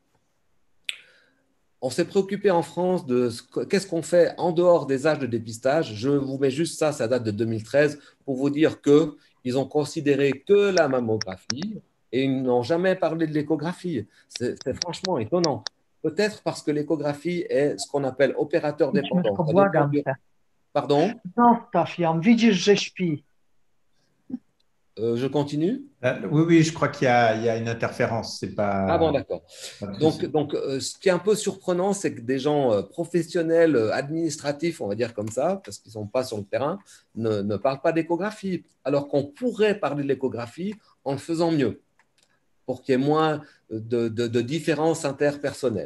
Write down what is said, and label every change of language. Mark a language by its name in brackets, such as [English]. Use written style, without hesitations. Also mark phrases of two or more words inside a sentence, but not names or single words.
[French] On s'est préoccupé en France de qu'est-ce qu'on fait en dehors des âges de dépistage. Je vous mets juste ça, ça date de 2013, pour vous dire qu'ils ont considéré que la mammographie et ils n'ont jamais parlé de l'échographie. C'est franchement étonnant. Peut-être parce que l'échographie est ce qu'on appelle opérateur dépendant. [Polish] Błagam cię. [French] Pardon? [Polish] Zostaw ją, widzisz, że śpi. [French] Je continue? Oui, oui, je crois qu'il y a une interférence. Ah bon, d'accord. Pas de Donc, souci. donc ce qui est un peu surprenant, c'est que des gens professionnels, administratifs, on va dire comme ça, parce qu'ils ne sont pas sur le terrain, ne parlent pas d'échographie, alors qu'on pourrait parler de l'échographie en le faisant mieux, pour qu'il y ait moins de différences interpersonnelles.